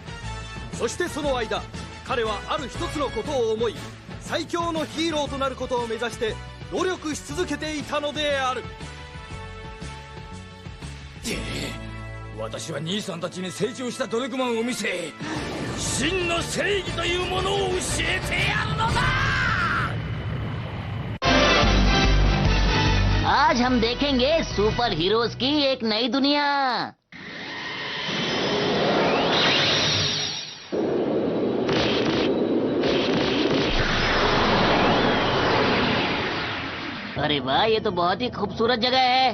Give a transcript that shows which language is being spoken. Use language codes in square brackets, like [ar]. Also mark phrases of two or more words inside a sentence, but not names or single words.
[ja] そしてその間、彼はある一つのことを思い、最強のヒーローとなることを目指して努力し続けていたのである。私は兄さんたちに成長した努力マンを見せ、真の正義というものを教えてやるのだ。 [hi] आज हम देखेंगे [en] super heroes [hi] की एक नई दुनिया। अरे वाह, ये तो बहुत ही खूबसूरत जगह है।